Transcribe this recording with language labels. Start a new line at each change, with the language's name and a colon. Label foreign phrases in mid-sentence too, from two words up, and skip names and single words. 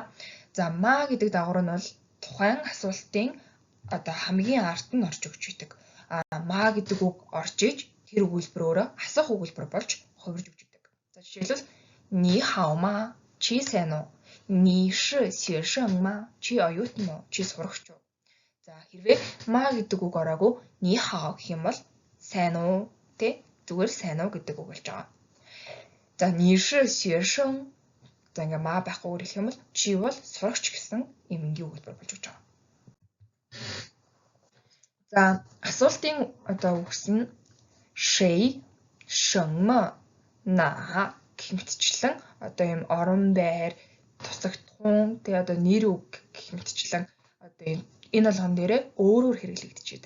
Mongolian: За ма гэдэг дагавар нь бол тухайн асуултын хамгийн ард нь орж өгч байдаг. Ма гэдэг үг орж иж тэр өгүүлбэр өөрөө асуух өгүүлбэр болж хувирж өгч байдаг. За жишээлбэл
Chinese: 你好吗
Mongolian: чи сайн уу?
Chinese: 你是学生吗
Mongolian: чи оюутан уу? Чи сурагч уу? За хэрвээ ма гэдэг үг ороогүй
Chinese: 你好
Mongolian: гэх юм бол сайн уу? Зүгээр сайн уу гэдэг үг болж байгаа. За
Chinese: 你是学生
Mongolian: за ингээ ма байхгүй үг хэлэх юм бол чи бол сурагч гэсэн эмэнгийн өгүүлбэр болж өгч байгаа. За асуултын үгс нь
Chinese: 谁, 什么, 哪
Mongolian: гэх мэтчлэн ийм орон байр, тусагдхуун нэр үг гэх мэтчлэн энэ болгон дээрээ өөрөөр хэрэглэгдэж байдаг.